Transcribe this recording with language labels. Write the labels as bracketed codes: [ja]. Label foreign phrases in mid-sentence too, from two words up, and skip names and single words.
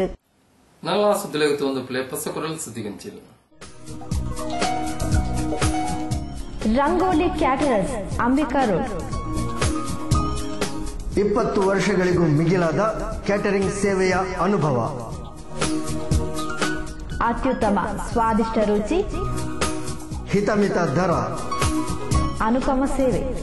[kn] ನಲ್ಲ ಸುದ್ದಿಲೆಗುತ್ತ ಒಂದು ಪ್ಲೇ ಪಸಕುರಲ್ ಸುದ್ದಿಗಂಚಿಲು ರಂಗೋಲಿ ಕ್ಯಾಟರರ್ಸ್ ಅಂಬಿಕಾ ರೋಡ್ 20 ವರ್ಷಗಳಿಗೂ ಮಿಗಿಲಾದ ಕ್ಯಾಟರಿಂಗ್ ಸೇವೆಯ ಅನುಭವ, ಅತ್ಯುತ್ತಮ ಸ್ವಾದಿಷ್ಟ ರುಚಿ, ಹಿತಮಿತ ದರ, ಅನುಪಮ ಸೇವೆ.